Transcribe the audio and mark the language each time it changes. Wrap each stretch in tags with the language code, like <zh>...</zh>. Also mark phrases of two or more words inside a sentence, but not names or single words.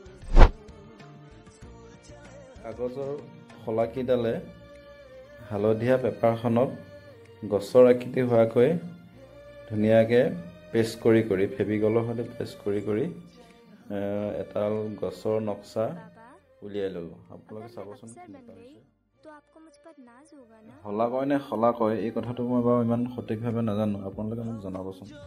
<as>কাগজৰ শলাকিডালে হালধীয়া পেপাৰখনত গছৰ আকৃতি হোৱাকৈ ধুনীয়াকৈ পেষ্ট কৰি ফেভিকলৰ সৈতে পেষ্ট কৰি এডাল গছৰ নক্সা উলিয়াই ল'লোঁ আপোনালোকে চাবচোন</as> <hi>तो आपको मुझ पर नाज होगा ना</hi> <as>হলা কয় নে হলা কয় এই কথাটো মই বাৰু ইমান সঠিকভাৱে নাজানো আপোনালোকে মোক জনাবচোন</as>